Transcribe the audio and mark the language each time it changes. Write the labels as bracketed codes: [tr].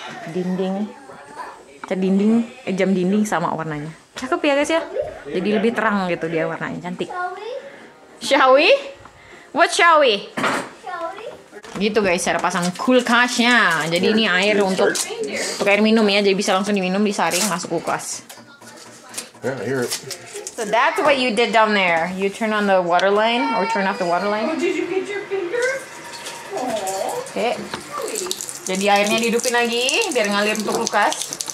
[id] dinding, jam dinding sama warnanya. Cakep ya guys ya. Jadi lebih terang gitu dia warnanya, cantik. [en] Shall we? What shall we? [id] Gitu guys, cara pasang kulkasnya. Jadi ini air untuk air minum ya, jadi bisa langsung diminum, disaring, masuk kulkas. [en] Yeah, I hear it. So that's what you did down there. You turn on the water line or turn off the water line. Oh, did you get your finger? Oh. Oke. [id] Jadi airnya dihidupin lagi biar ngalir untuk kulkas.